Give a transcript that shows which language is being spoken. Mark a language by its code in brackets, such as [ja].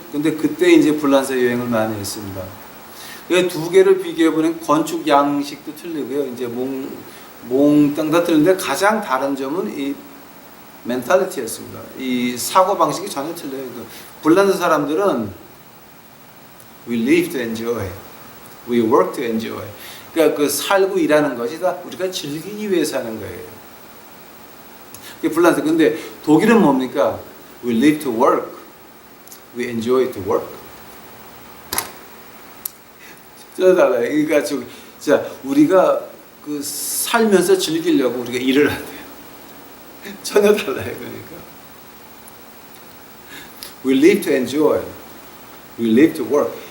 [ko] 근데 그때 이제 불란서 여행을 많이 했습니다. 두 개를 비교해 보면 건축 양식도 틀리고요. 이제 몽땅 다 틀린데 가장 다른 점은 이 멘탈리티였습니다. 이 사고 방식이 전혀 틀려요. 불란서 사람들은 [en] we live to enjoy, we work to enjoy. [ko] 그러니까 살고 일하는 것이 다 우리가 즐기기 위해서 하는 거예요. 불란서. 근데 독일은 뭡니까? [en] We live to work, we enjoy to work. [ko] 전혀 달라요. 그러니까 자, 우리가 살면서 즐기려고 우리가 일을 해야 돼요. 전혀 달라요. 그러니까 [en] we live to enjoy, we live to work.